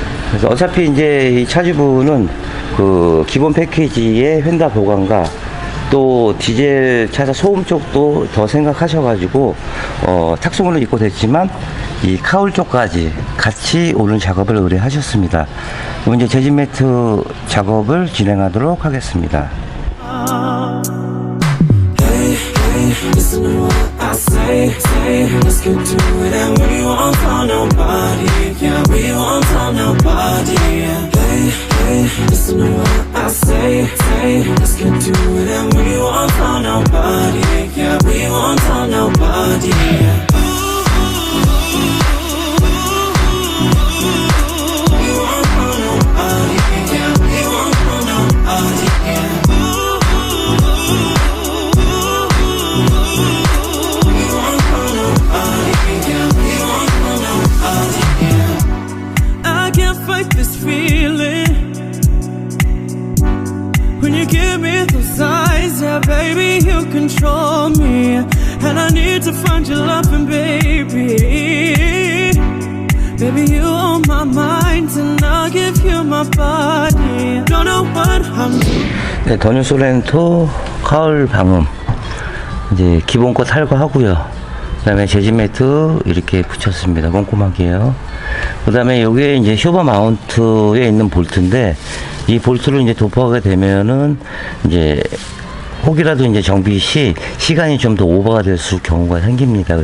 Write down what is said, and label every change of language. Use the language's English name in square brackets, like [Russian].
[Korean] 그래서 어차피 이제 이 차주분은 그 기본 패키지의 휀다 보강과 또 디젤 차사 소음 쪽도 더 생각하셔가지고 탁송으로 입고 됐지만 이 카울 쪽까지 같이 오늘 작업을 의뢰하셨습니다. 그럼 이제 재진 매트 작업을 진행하도록 하겠습니다. [English] Listen to what I say, let's get to it and we won't tell nobody, yeah, we won't tell nobody, hey, listen to what I say, let's get to it and we won't tell nobody, yeah, we won't tell nobody, yeah. This feeling when you give me those eyes, yeah, baby, you control me, and I need to find your loving, baby. Baby, you on my mind, and I'll give you my body. Don't know what I'm doing. [Korean] 네, 더뉴 소렌토 카울 방음 이제 기본 거 탈거하고요. 그 다음에 재진 매트 이렇게 붙였습니다. 꼼꼼하게요. 그 다음에 여기에 이제 쇼버 마운트에 있는 볼트인데, 이 볼트를 이제 도포하게 되면은 이제 혹이라도 이제 정비 시 시간이 좀 더 오버가 될 경우가 생깁니다.